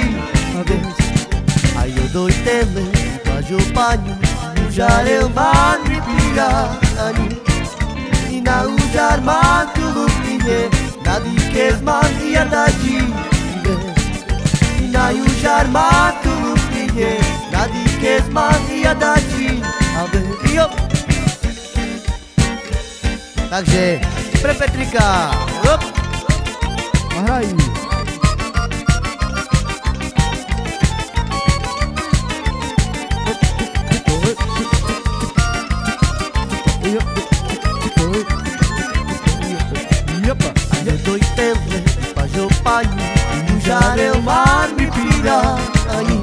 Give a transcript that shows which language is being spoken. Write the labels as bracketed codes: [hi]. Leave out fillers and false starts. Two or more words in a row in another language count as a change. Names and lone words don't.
[rom] Ayo doitele, pajopani, ujarel man ripirani. Ina ujar man kulupie, nadikes man yadaji. Ina ujar man kulupie, nadikes man yadaji. [sk] Takže pre Petrika. Hraj. [rom] Doitele, pajopani, ujarel man ripirani.